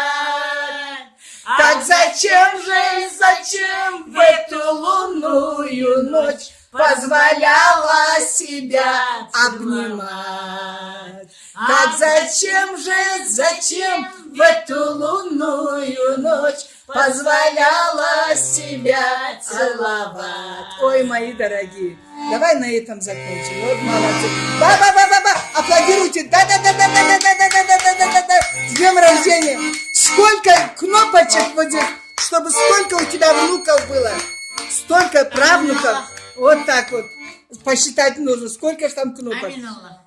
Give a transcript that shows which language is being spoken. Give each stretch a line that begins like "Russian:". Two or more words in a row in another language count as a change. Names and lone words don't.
Russian: Так зачем в эту лунную ночь позволяла себя обнимать. Так зачем в эту лунную ночь позволяла себя целовать? Ой, мои дорогие, давай на этом закончим. Вот молодцы. Ба-ба-ба-ба-ба! Аплодируйте! Да-да-да-да-да-да-да-да-да-да-да-да! С днем рождения! Сколько кнопочек вот здесь, чтобы сколько у тебя внуков было, столько правнуков. Вот так вот. Посчитать нужно, сколько же там кнопок.
Arabic: آمين الله.